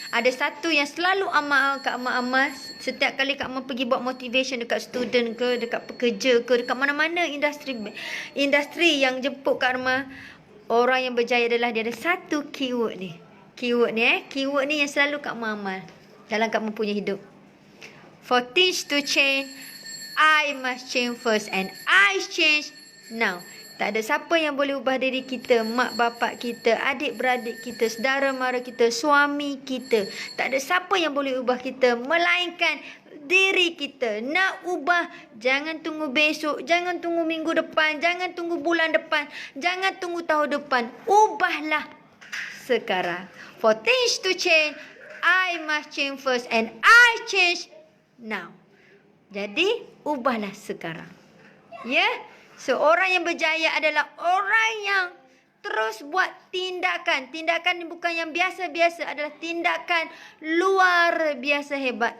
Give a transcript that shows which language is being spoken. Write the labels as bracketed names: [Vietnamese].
[Malay] Ada satu yang selalu Kak Amar amal. Setiap kali Kak Amar pergi buat motivation dekat student ke, dekat pekerja ke, dekat mana-mana industri yang jemput Kak Amar. Orang yang berjaya adalah dia ada satu keyword ni. Keyword ni yang selalu Kak Amar amal dalam Kak Amar punya hidup. [English] For things to change, I must change first and I change now. [Malay] Tak ada siapa yang boleh ubah diri kita, mak bapak kita, adik-beradik kita, saudara mara kita, suami kita. Tak ada siapa yang boleh ubah kita melainkan diri kita. Nak ubah, jangan tunggu besok, jangan tunggu minggu depan, jangan tunggu bulan depan, jangan tunggu tahun depan. Ubahlah sekarang. [English] For things to change, I must change first and I change now. [Malay] Jadi, ubahlah sekarang. Ya? Yeah? So, orang yang berjaya adalah orang yang terus buat tindakan. Tindakan ni bukan yang biasa-biasa, adalah tindakan luar biasa hebat.